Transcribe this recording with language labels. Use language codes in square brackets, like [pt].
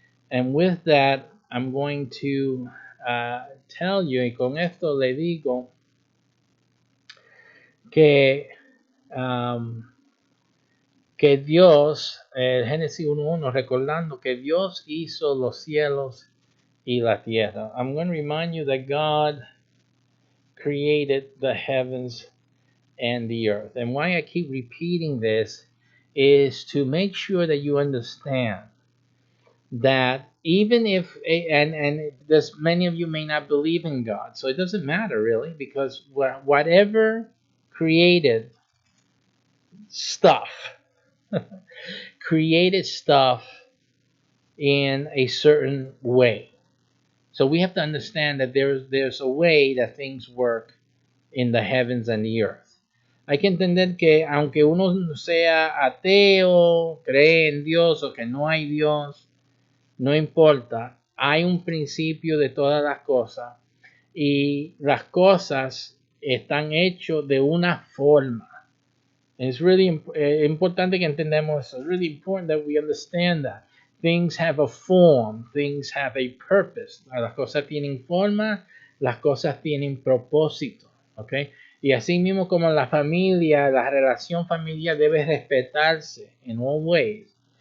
[en] And with that, I'm going to tell you, [es] y con esto le digo que, que Dios, Génesis 1:1, recordando que Dios hizo los cielos y la tierra. [en] I'm going to remind you that God created the heavens and the earth. And why I keep repeating this is to make sure that you understand that even if and there's many of you may not believe in God, so it doesn't matter really, because whatever created stuff created stuff in a certain way. So we have to understand that there's a way that things work in the heavens and the earth. [es] Hay que entender que aunque uno sea ateo, cree en Dios o que no hay Dios, no importa, hay un principio de todas las cosas y las cosas están hechas de una forma. [en] It's really [es] importante que entendamos eso. [en] It's really important that we understand that. Things have a form, things have a purpose. [es] Las cosas tienen forma, las cosas tienen propósito. ¿Okay? Y así mismo como la familia, la relación familiar debe respetarse [en] in all ways.